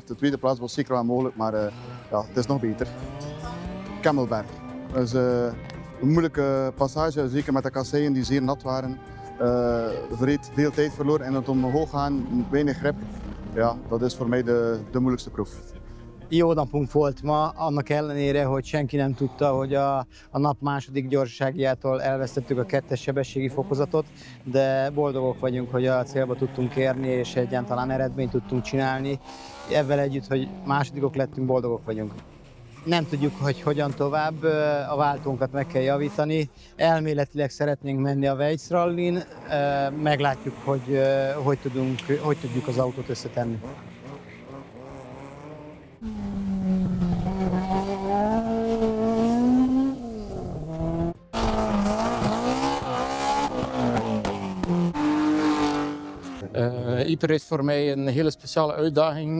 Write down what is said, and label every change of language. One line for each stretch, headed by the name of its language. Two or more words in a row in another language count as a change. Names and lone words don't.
Dutch: De tweede plaats was zeker wel mogelijk, maar ja, het is nog beter. Kemmelberg. Dat is een moeilijke passage, zeker met de kasseien die zeer nat waren. Vreed veel tijd verloren en het omhoog gaan, weinig grip. Ja, dat is voor mij de moeilijkste proef.
Hungarian: Jó napunk volt ma, annak ellenére, hogy senki nem tudta, hogy a nap második gyorsaságjától elvesztettük a 2-es sebességi fokozatot, de boldogok vagyunk, hogy a célba tudtunk érni, és egyáltalán eredményt tudtunk csinálni. Ezzel együtt, hogy másodikok lettünk, boldogok vagyunk. Nem tudjuk, hogy hogyan tovább, a váltónkat meg kell javítani. Elméletileg szeretnénk menni a Ypres Rallyn, meglátjuk, hogy tudjuk az autót összetenni.
Dutch: Ypres is voor mij een hele speciale uitdaging.